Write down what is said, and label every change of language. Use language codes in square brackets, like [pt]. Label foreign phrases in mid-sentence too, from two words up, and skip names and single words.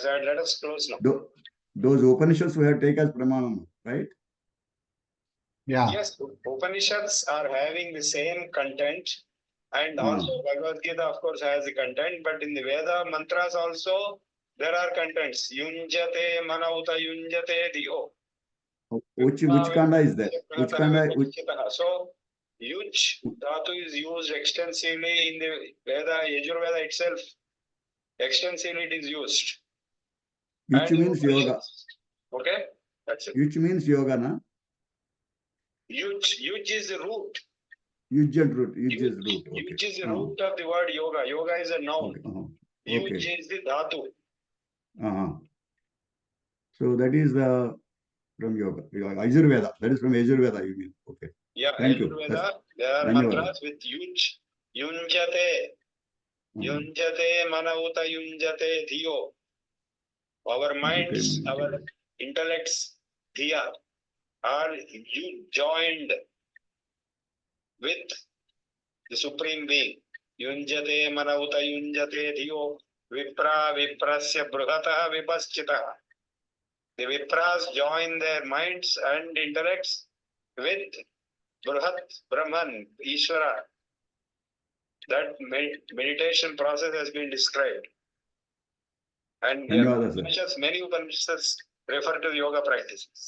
[en] Let us close now. Those Upanishads we have to take as Pramana, right? Yeah. Yes, Upanishads are having the same content, and also Bhagavad Gita, of course, has the content, but in the Veda mantras also, there are contents. [sa] Yunjate manauta yunjate diyo. [en] Which kanda is that? Which kanda? So, [sa] yuj dhatu [en] is used extensively in the Veda, Yajurveda itself. Extensively it is used. Which And means yoga. Okay, that's it. Which means yoga, na? Yuj is the root. Yuj is root. Okay. Yuj is the root of the word yoga. Yoga is a noun. Okay. Yuj is the dhatu. So that is from yoga. Ayurveda. That is from Ayurveda, you mean. Okay. Yeah, Thank you. Ayurveda, there are mantras with yuj. Yunjate. [sa] Yunjate manauta yunjate dhiyo. [en] Our minds, our intellects, dhiya, are joined with the Supreme Being. [sa] Yunjate manauta yunjate dhiyo. Vipra viprasya brihataha vipaschitaha. [en] The Vipras join their minds and intellects with Brihat Brahman, Ishvara. That meditation process has been described. And many Upanishads refer to the yoga practices.